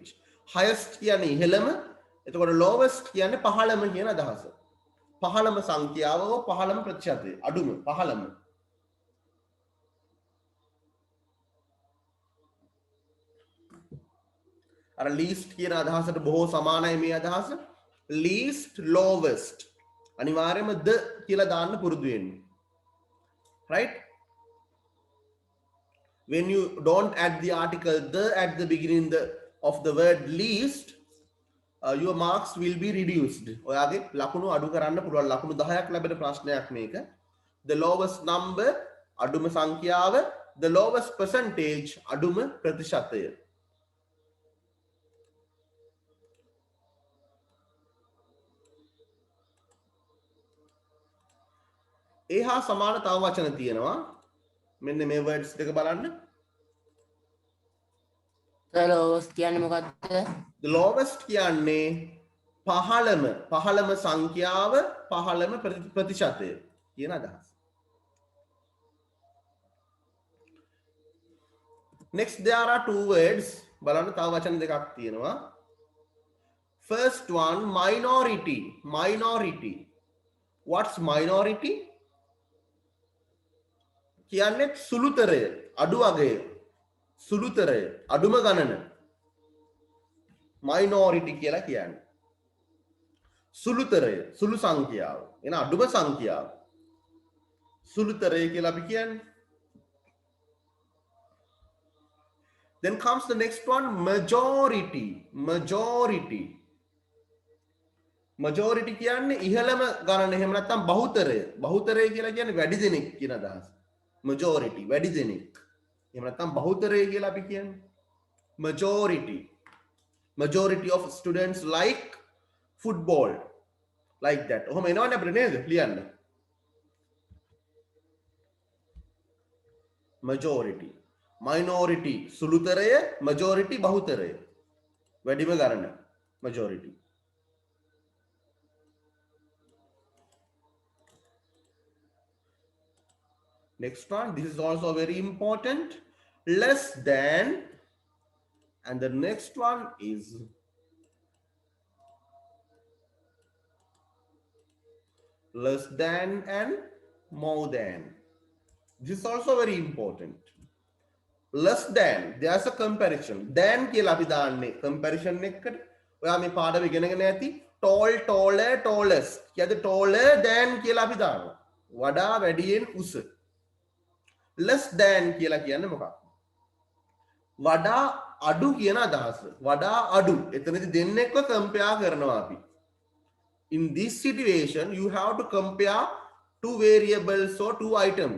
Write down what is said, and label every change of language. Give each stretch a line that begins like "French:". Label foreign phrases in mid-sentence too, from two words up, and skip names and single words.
Sinhala: Highest කියන්නේ ඉහළම, එතකොට lowest කියන්නේ පහළම කියන අදහස. පහළම සංඛ්‍යාව හෝ පහළම ප්‍රතිශතය. අඩුම, පහළම. අර least කියන අදහසට බොහෝ සමානයි මේ අදහස.
English: Least, lowest.
Sinhala: අනිවාර්යයෙන්ම the කියලා දාන්න පුරුදු වෙන්න.
English: Right? When you don't add the article the at the beginning of the word least, your marks will be reduced.
Sinhala: ඔයාගේ ලකුණු අඩු කරන්න පුළුවන්. ලකුණු 10ක් ලැබෙන ප්‍රශ්නයක් මේක.
English: The lowest number
Sinhala: අඩුම සංඛ්‍යාව,
English: the lowest percentage
Sinhala: අඩුම ප්‍රතිශතය. ඒ හා සමාන තව වචන තියෙනවා. මෙන්න මේ words දෙක බලන්න. lowest කියන්නේ මොකක්ද?
English: The lowest
Sinhala: කියන්නේ පහළම සංඛ්‍යාව, පහළම ප්‍රතිශතය කියන අදහස.
English: Next there are two words.
Sinhala: බලන්න තව වචන දෙකක් තියෙනවා.
English: First one, minority. Minority. What's minority?
Sinhala: කියන්නේ සුළුතරය, අඩු අගය, සුළුතරය, අඩුම ගණන. minority කියලා කියන්නේ සුළුතරය, සුළු සංඛ්‍යාව, එන අඩුම සංඛ්‍යාව. සුළුතරය කියලා අපි කියන්නේ.
English: Then comes the next one, majority. Majority. Majority
Sinhala: කියන්නේ ඉහළම ගණන, එහෙම නැත්නම් බහුතරය. බහුතරය කියලා කියන්නේ වැඩි දෙනෙක් කියන අදහස. Majority, වැඩි දෙනෙක්. එහෙම නැත්නම් බහුතරය කියලා අපි කියන්නේ.
English: Majority. Majority of students like football. Like that.
Sinhala: ඔහොම එනවනේ අපිට නේද? ලියන්න.
English: majority. Minority සුළුතරය, majority බහුතරය.
Sinhala: වැඩිම ගණන majority.
English: Next one, this is also very important. Less than, and the next one is less than and more than. This is also very important. Less than, there's a comparison.
Sinhala: Than කියලා අපි දාන්නේ comparison එකකට. ඔයා මේ පාඩම ඉගෙනගෙන ඇති
English: tall, taller, tallest.
Sinhala: කියද
English: taller than
Sinhala: කියලා අපි දානවා. වඩා වැඩියෙන් උස.
English: Less than
Sinhala: කියලා කියන්නේ මොකක්ද? වඩා අඩු කියන අදහස. වඩා අඩු. එතනදී දෙන්නෙක්ව compare කරනවා අපි.
English: In this situation, you have to compare two variables or two items.